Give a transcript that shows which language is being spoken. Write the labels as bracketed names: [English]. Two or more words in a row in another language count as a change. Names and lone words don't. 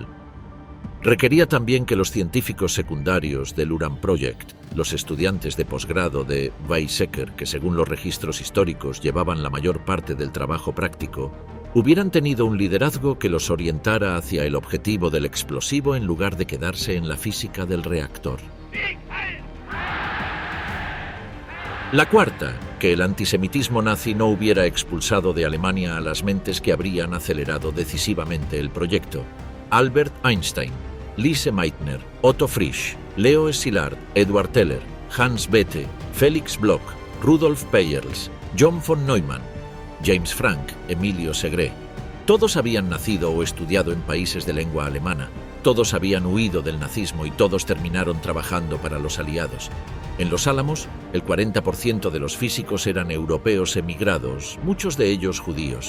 [Spanish] Requería también que los científicos secundarios del [German] Uran Project, [Spanish] los estudiantes de posgrado de Weizsäcker, que según los registros históricos llevaban la mayor parte del trabajo práctico, hubieran tenido un liderazgo que los orientara hacia el objetivo del explosivo en lugar de quedarse en la física del reactor. La cuarta, que el antisemitismo nazi no hubiera expulsado de Alemania a las mentes que habrían acelerado decisivamente el proyecto: Albert Einstein, Lise Meitner, Otto Frisch, Leo Szilard, Edward Teller, Hans Bethe, Felix Bloch, Rudolf Peierls, John von Neumann, James Franck, Emilio Segré. Todos habían nacido o estudiado en países de lengua alemana, todos habían huido del nazismo y todos terminaron trabajando para los aliados. En Los Álamos, el 40% de los físicos eran europeos emigrados, muchos de ellos judíos.